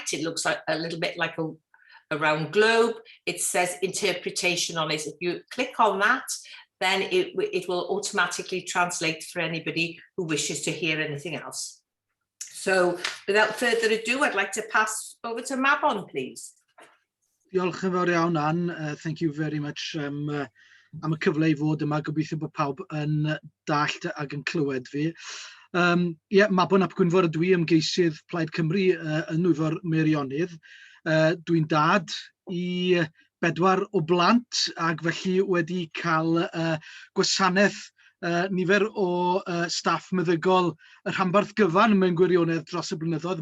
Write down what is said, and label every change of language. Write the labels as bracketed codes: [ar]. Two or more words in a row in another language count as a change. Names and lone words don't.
[en] It looks like a little bit like a round globe. It says interpretation on it. If you click on that, then it will automatically translate for anybody who wishes to hear anything else. So without further ado, I'd like to pass over to Mabon, please. [cy] Diolch yn fawr iawn, Anne. [en] Thank you very much [cy] am y cyfle I fod yma. Gobeithio bod pawb yn dallt ac yn clywed fi. Mabon ap Gwynfor ydw I, ymgeisydd Plaid Cymru yn Dwyfor Meirionnydd. Dwi'n dad I 4 o blant ac felly wedi cael gwasanaeth nifer o staff meddygol y rhanbarth gyfan mewn gwirionedd dros y blynyddoedd.